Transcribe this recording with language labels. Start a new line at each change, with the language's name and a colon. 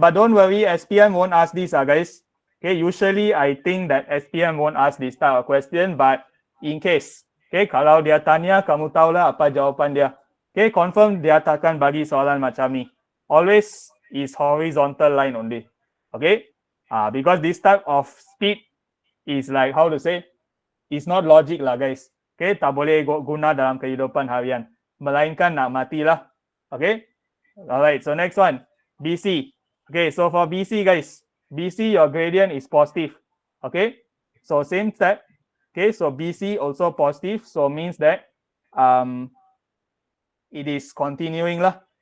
English: But don't worry, SPM won't ask this, guys. Okay, usually I think that SPM won't ask this type of question, but in case, okay,
Malay: kalau dia tanya, kamu tahulah apa jawapan dia. Okay, confirm dia takkan bagi soalan macam ni.
English: Always is horizontal line only. Okay, because this type of speed is like, how to say, it's not logic lah, guys.
Malay: Okay, tak boleh guna dalam kehidupan harian. Melainkan nak matilah.
English: Okay, alright, so next one. BC. Okay, so for BC, guys, BC, your gradient is positive. Okay, so same step. Okay, so BC also positive, so means that it is continuing lah.